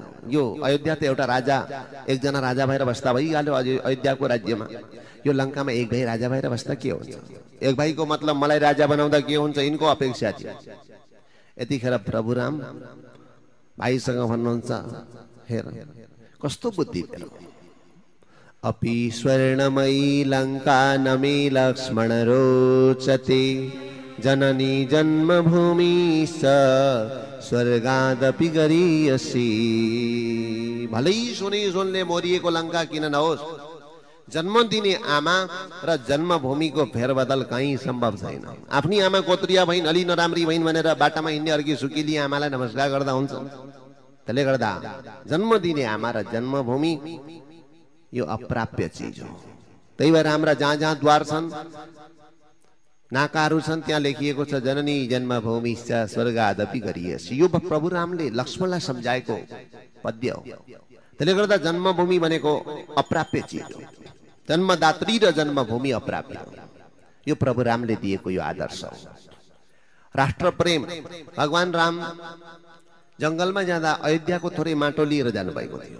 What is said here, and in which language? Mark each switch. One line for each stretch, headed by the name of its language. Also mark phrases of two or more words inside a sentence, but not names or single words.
Nepali: यो अयोध्या त एउटा राजा, एकजना राजा भएर बस्दा भइहाल्यो अयोध्याको राज्यमा। यो लङ्कामा एक भाइ राजा भएर बस्दा के हुन्छ? एक भाइको मतलब मलाई राजा बनाउँदा के हुन्छ, यिनको अपेक्षा थियो। यतिखेर प्रभु राम भाइसँग भन्नुहुन्छ, हेर कस्तो बुद्धि तेरो।
Sanskrit: अपि स्वर्णमयी लङ्का न मे लक्ष्मण रोचते, जननी जन्मभूमि स स्वर्गादपि गरीयसी।
Nepali: भलै सुनले मोरिएको लङ्का किन नहोस्, जन्म दिने आमा र जन्मभूमिको फेरबदल कहीँ सम्भव छैन। आफ्नी आमा कोत्रिया भइन्, अलि नराम्री भइन् भनेर बाटामा हिँड्ने अर्की सुकिली आमालाई नमस्कार गर्दा हुन्छ? त्यसले गर्दा जन्म दिने आमा र जन्मभूमि यो अप्राप्य चिज हो। त्यही भएर हाम्रा जहाँ जहाँ द्वार छन्, नाकाहरू छन्, त्यहाँ लेखिएको छ
Sanskrit: जननी जन्मभूमि स्वर्गादपि गरीयसी।
Nepali: यो प्रभु रामले लक्ष्मणलाई सम्झाएको पद्य हो। त्यसले गर्दा जन्मभूमि भनेको अप्राप्य चिज हो। जन्मदात्री र जन्मभूमि अप्राप्य हो। यो प्रभु रामले दिएको यो आदर्श हो। राष्ट्र प्रेम, भगवान राम जंगलमा जाँदा अयोध्याको थोरै माटो लिएर जानुभएको थियो।